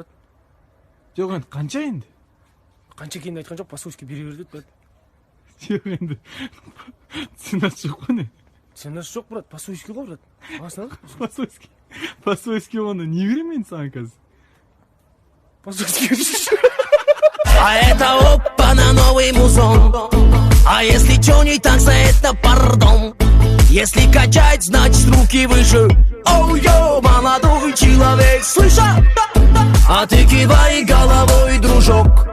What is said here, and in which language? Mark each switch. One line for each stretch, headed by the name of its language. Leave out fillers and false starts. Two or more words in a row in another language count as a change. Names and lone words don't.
Kazakh: Жоқ енді, қанша енді? Қанша екенін айтқан жоқ, пасуйский бере берді, брат. Жоқ енді, ценасы жоқ қой не? Ценасы жоқ, брат, пасуйский ғой, брат. Аласыңдар ма? Пасуйский оны не берем мен саған қазір? Пасуйский.
Russian: А это опа на новый музон. А если чё не так, за это пардон. Если качать, значит руки выше. Оу-йоу, молодой человек, слышал? А ты кивай головой, дружок.